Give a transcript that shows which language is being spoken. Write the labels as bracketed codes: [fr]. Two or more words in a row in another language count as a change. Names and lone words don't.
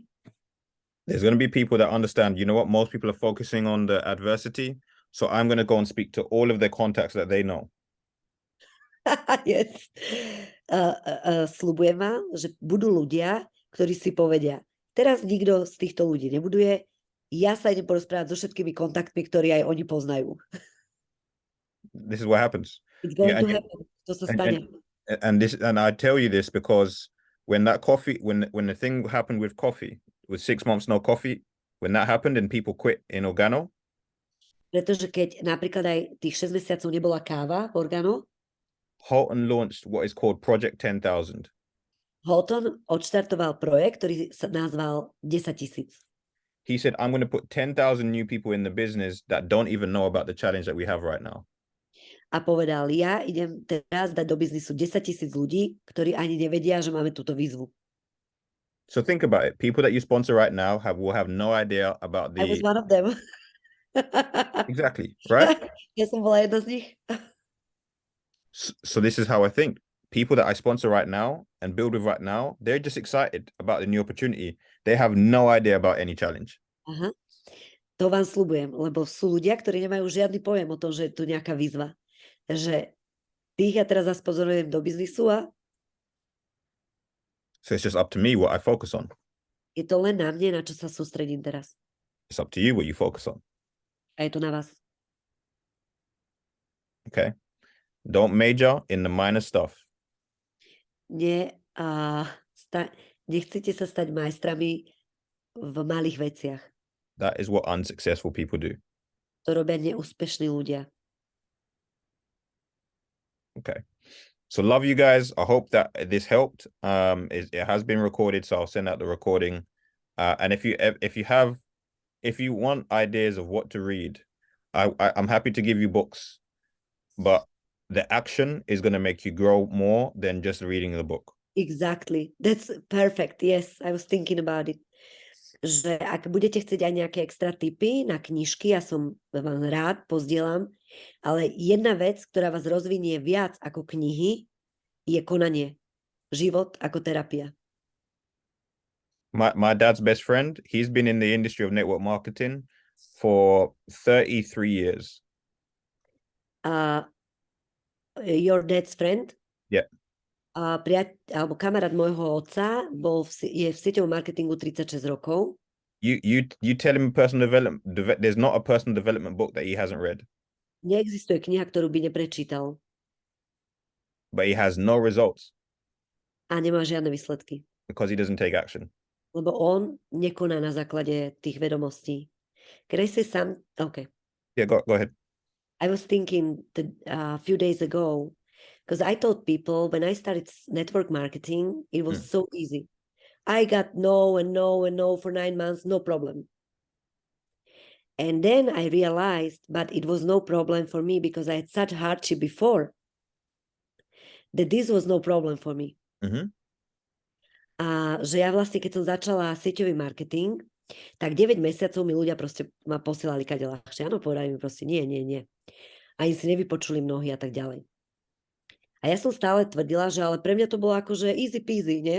[en] There's going to be people that understand, you know what, most people are focusing on the adversity, so I'm going to go and speak to all of their contacts that they know. Yes. [sk] Sľubujem vám, že budú ľudia, ktorí si povedia, teraz nikto z týchto ľudí nebuduje, ja sa idem porozprávať so všetkými kontaktmi, ktorí aj oni poznajú. [en] This is what happens. It's going to happen. [sk] To sa stane. [en] And I tell you this because when that coffee, when the thing happened with coffee, with 6 months no coffee, when that happened and people quit in Organo. [sk] Pretože keď napríklad aj tých 6 mesiacov nebola káva v Organo, [en] Houghton launched what is called Project 10,000. [sk] Houghton odštartoval projekt, ktorý sa nazval 10 000. [en] He said, I'm going to put 10,000 new people in the business that don't even know about the challenge that we have right now. [sk] A povedal, ja idem teraz dať do biznisu 10 000 ľudí, ktorí ani nevedia, že máme túto výzvu. [en] So think about it. People that you sponsor right now will have no idea about the... I was one of them. Exactly, right? [sk] Ja som bola jedna z nich. [en] So this is how I think. People that I sponsor right now and build with right now, they're just excited about the new opportunity. They have no idea about any challenge. Aha. [sk] To vám sľubujem, lebo sú ľudia, ktorí nemajú žiadny pojem o tom, že je tu nejaká výzva. Že tých ja teraz zaspozorujem do biznisu a [en] so it's just up to me what I focus on. [sk] Je to len na mne, na čo sa sústredím teraz. [en] It's up to you what you focus on. [sk] A je to na vás. [en] Okay. Don't major in the minor stuff. [sk] Nechcete sa stať majstrami v malých veciach. [en] That is what unsuccessful people do. [sk] To robia neúspešní ľudia. [en] Okay. So love you guys. I hope that this helped. It has been recorded, so I'll send out the recording. And if you want ideas of what to read, I'm happy to give you books, but the action is going to make you grow more than just reading the book. Exactly. That's perfect. Yes, I was thinking about it. [sk] Že ak budete chcieť aj nejaké extra tipy na knižky, ja som vám rád pozdielam, ale jedna vec, ktorá vás rozvinie viac ako knihy, je konanie. Život ako terapia. [en] My dad's best friend, he's been in the industry of network marketing for 33 years. Your dad's friend? Yeah. [sk] Alebo kamarát môjho otca je v sieťovom marketingu 36 rokov. [en] You tell him personal development. There's not a personal development book that he hasn't read. [sk] Neexistuje kniha, ktorú by neprečítal. [en] But he has no results. [sk] A nemá žiadne výsledky. [en] Because he doesn't take action. [sk] Lebo on nekoná na základe tých vedomostí. [en] Can I say some? Okay. Yeah, go ahead. I was thinking that a few days ago, Because I told people when I started network marketing, it was so easy. I got no and no and no for 9 months, no problem. And then I realized, but it was no problem for me because I had such hardship before that this was no problem for me. [sk] A že ja vlastne, keď som začala sieťový marketing, tak 9 mesiacov mi ľudia proste ma posielali kade ľahšie. Áno, povedali mi proste nie. Ani si nevypočuli mnohí a tak ďalej. A ja som stále tvrdila, že ale pre mňa to bolo akože [en] easy peasy, [sk] nie?